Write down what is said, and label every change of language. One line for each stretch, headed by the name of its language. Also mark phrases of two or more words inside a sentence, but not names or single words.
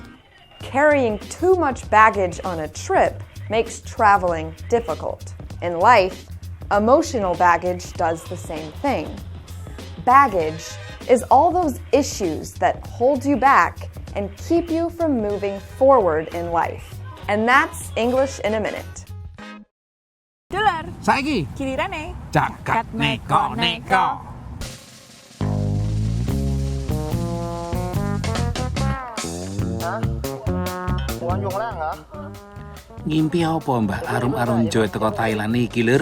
English: Carrying too much baggage on a trip makes traveling difficult. In life, emotional baggage does the same thing. Baggage is all those issues that hold you back and keep you from moving forward in life. And that's English in a Minute.
Javanese: Dulur. Saiki Gilirane. Jagat neko-neko. Ngimpi apa Mbah Arum-arum Joy teko Thailand iki lur?